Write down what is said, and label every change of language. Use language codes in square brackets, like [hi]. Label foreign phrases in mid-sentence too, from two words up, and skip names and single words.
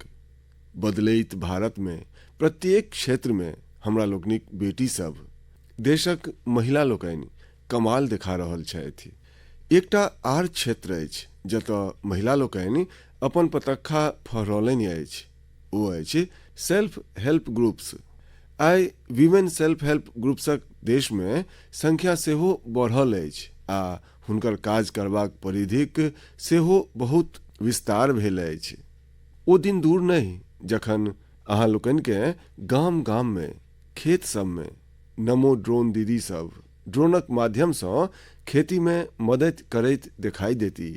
[mai] बदलैत भारत में प्रत्येक क्षेत्र में हमरा लोकनिक बेटी सब, देशक महिला लोकनि कमाल देखा रहल छथि। एकटा आर क्षेत्र अछि जतऽ महिला लोकनि अपन पताखा फहरौलनि अछि, ओ अछि [en] self help groups. [mai] आइ [en] women self help [mai] ग्रुप्सक देश में संख्या सेहो बढ़ल अछि आ हुनकर काज करबाक परिधिक सेहो बहुत विस्तार भेल अछि। ओ दिन दूर नहीं जखन अहाँ लोकनि के गाम गाम में, खेत सब में नमो ड्रोन दीदी सब ड्रोनक माध्यम से खेती में मदद करैत दिखाई देती।